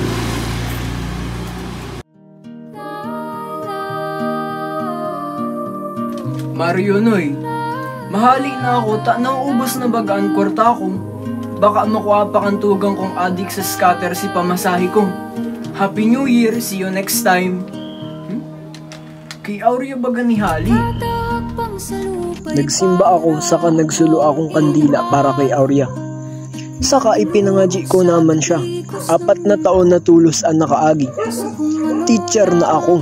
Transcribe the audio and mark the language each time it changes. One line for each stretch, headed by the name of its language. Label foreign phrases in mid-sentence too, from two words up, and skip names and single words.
Bikol: Mario, Noy. Mahali na ako, naubos na baga ang kwarta ko. Baka makuha pa kang tugang kong adik sa scatter si pamasahe ko.
English: Happy New Year! See you next time!
Bikol: Kay Aurea baga ni Hali. Nagsimba ako, saka nagsulo akong kandila para kay Aurea. Saka ipinangaji ko naman siya. 4 na taon na tulos ang nakaagi. Teacher na ako.